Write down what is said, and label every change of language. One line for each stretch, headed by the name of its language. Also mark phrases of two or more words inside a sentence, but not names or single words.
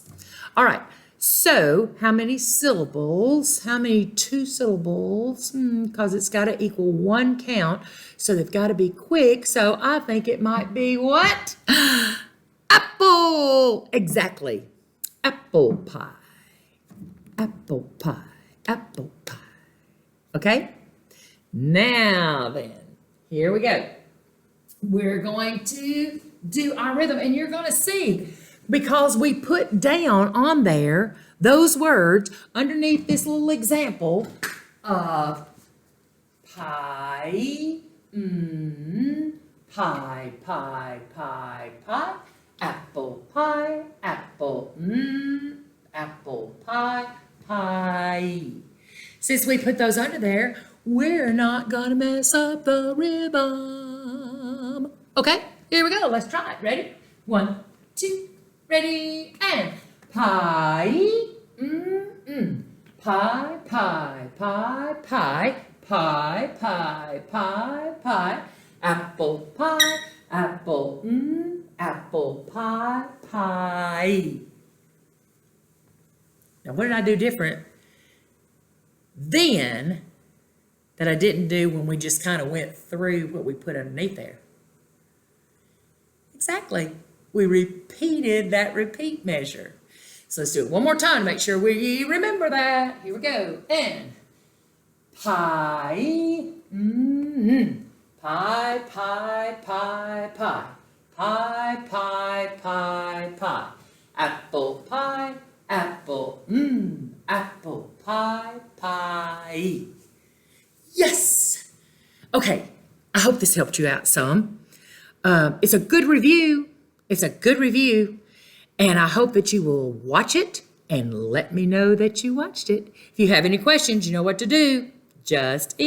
English: All right, so how many syllables? How many 2 syllables? Because it's got to equal 1 count, so they've got to be quick. So I think it might be what? Apple! Exactly. Apple pie. Apple pie. Apple pie. Okay? Now then, here we go. We're going to do our rhythm, and you're going to see, because we put down on there those words underneath this little example of pie, pie, pie, pie, pie, apple pie, apple, apple pie, pie. Since we put those under there, we're not gonna mess up the rhythm. Okay, here we go. Let's try it. Ready? 1, 2, ready, and pie, pie, pie, pie, pie, pie, pie, pie, pie, apple pie, apple, apple pie, pie. Now, what did I do different then that I didn't do when we just kind of went through what we put underneath there? Exactly. We repeated that repeat measure. So let's do it one more time to make sure we remember that. Here we go. And pie, pie, pie, pie, pie, pie, pie, pie, pie, apple pie, apple, apple pie, pie. Yes! Okay, I hope this helped you out some. It's a good review. It's a good review. And I hope that you will watch it and let me know that you watched it. If you have any questions, you know what to do.